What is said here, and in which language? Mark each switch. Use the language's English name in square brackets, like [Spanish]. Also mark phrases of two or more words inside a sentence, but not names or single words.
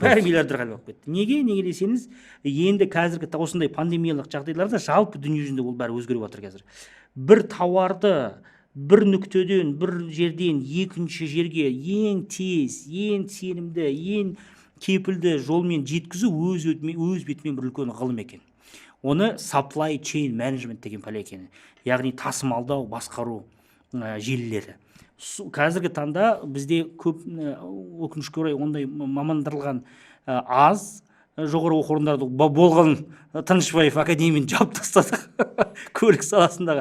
[Kazakh] Бәрі миллиардер айналып кетті. Неге десеңіз, енді қазіргі осындай пандемиялық жағдайларда жалпы дүние жүзінде ол бәрі өзгеріп жатыр қазір. Бір тауарды бір нүктеден, бір жерден екінші жерге ең тез, ең сенімді, ең кепілді жолмен жеткізу өз бетімен бір үлкен ғылым екен. Оны [English] supply chain management [Kazakh] деген пәле екен. Яғни тасымалдау, басқару желілері. Қазіргі таңда бізде көп өкінішке орай ондай мамандырылған аз, жоғары оқу орындары болған. Тынышбаев академияны жауып тастадық көлік саласындағы.